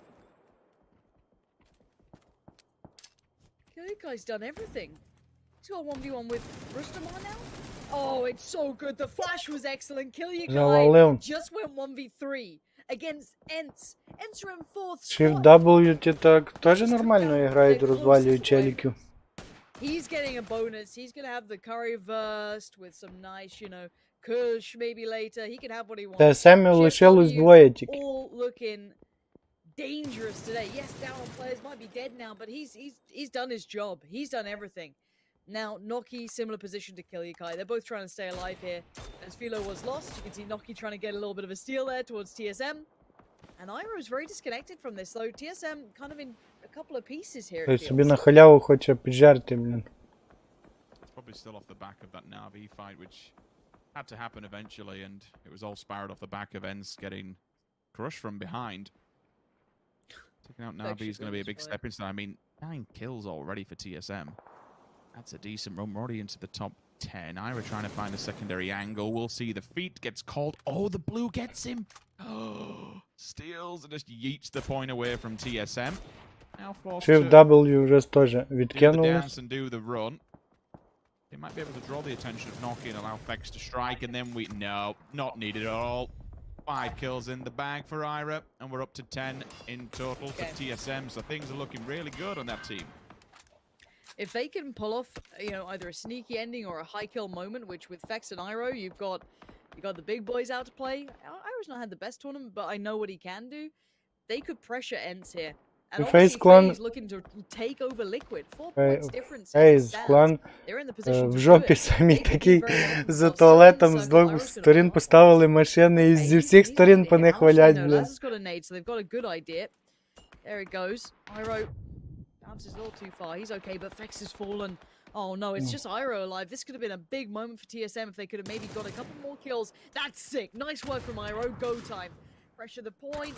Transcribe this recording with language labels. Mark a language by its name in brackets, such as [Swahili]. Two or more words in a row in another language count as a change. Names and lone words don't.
[English] Kilyukai's done everything. He's got 1v1 with Rustamar now. Oh, it's so good. The flash was excellent. Kilyukai just went 1v3 against Ents. Ents are in 4th spot. [Ukrainian] Shift-W ті так теж нормально грають, розвалюють челіків. [English] He's getting a bonus. He's going to have the curry versed with some nice, Kush maybe later. He can have what he wants. [Ukrainian] TSM лишилось двоє тільки. [English] All looking dangerous today. Yes, down on players might be dead now, but he's done his job. He's done everything. Now, Noki, similar position to Kilyukai. They're both trying to stay alive here. As Philo was lost, you can see Noki trying to get a little bit of a steal there towards TSM. And Iro is very disconnected from this, though. TSM kind of in a a couple of pieces here. [Ukrainian] Той собі на халяву хоче піджерти, блін. [English] It's probably still off the back of that Na'Vi fight, which had to happen eventually, and it was all spiraled off the back of Ents getting crushed from behind. Taking out Na'Vi is going to be a big step inside. I mean, 9 kills already for TSM. That's a decent run. We're already into the top 10. Ira trying to find a secondary angle. We'll see. The feet gets called. Oh, the blue gets him. Oh, steals and just yeets the point away from TSM. Now forced [Ukrainian] Shift [English] to [Ukrainian] W вже теж [English] do the [Ukrainian] відкинулись. [English] dance and do the run. They might be able to draw the attention of Noki and allow Fex to strike, and then we... No, not needed at all. 5 kills in the bag for Ira, and we're up to 10 in total for TSM, so things are looking really good on that team. If they can pull off, you know, either a sneaky ending or a high kill moment, which with Fex and Iro, you've got the big boys out to play. Iro's not had the best tournament, but I know what he can do. They could pressure Ents here. And FaZe obviously Clan- FaZe looking to take over Liquid. 4 points difference. as it FaZe stands. Clan They're in the position [Ukrainian] в [English] to do [Ukrainian] жопі [English] it. [Ukrainian] самі [English] They could be [Ukrainian] такі [English] very well [Ukrainian] за [English] themselves. [Ukrainian] туалетом з [English] Circle, [Ukrainian] двох [English] Iro's gonna [Ukrainian] сторін [English] go. [Ukrainian] поставили машини і зі всіх сторін по них валять, блін. [English] Laz has got a nade, so they've got a good idea. There it goes. Iro bounces a little too far. He's okay, but Fex has fallen. Oh no, it's just Iro alive. This could have been a big moment for TSM if they could have maybe got a couple more kills. That's sick. Nice work from Iro. Go time. Pressure the point.